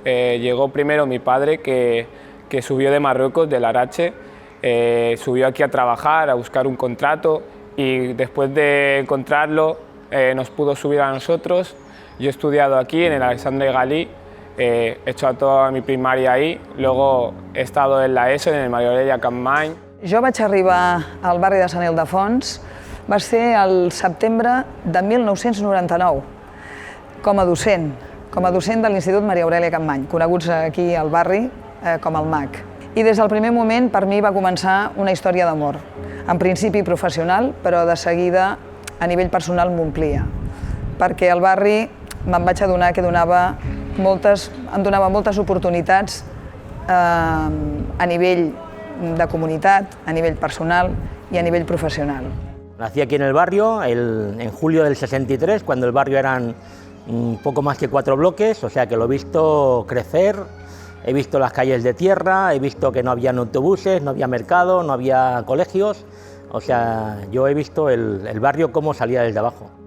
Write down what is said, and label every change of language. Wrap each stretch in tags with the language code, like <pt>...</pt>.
<es>Llegó primero mi padre que subió de Marruecos, del Arache, subió aquí a trabajar, a buscar un contrato y después de encontrarlo nos pudo subir a nosotros. Yo he estudiado aquí en el Alexandre Galí, he hecho toda mi primaria ahí, luego he estado en la ESO, en el Maria Aurelia Capmany.</es> <ca>Jo vaig arribar al barri de Sant Ildefons, va ser el setembre de 1999, com a docent de l'Institut Maria Aurelia Capmany, coneguts aquí al barri com el MAC. I des del primer moment per mi va començar una història d'amor, en principi professional, però de seguida a nivell personal m'omplia, perquè el barri me'n vaig adonar que em donava moltes oportunitats a nivell de comunitat, a nivell personal</ca> <es>y a nivel profesional. Nací aquí en el barrio en julio del 63, cuando el barrio eran un poco más que 4 bloques, o sea que lo he visto crecer, he visto las calles de tierra, he visto que no había autobuses, no había mercado, no había colegios, o sea, yo he visto el barrio cómo salía desde abajo.</es>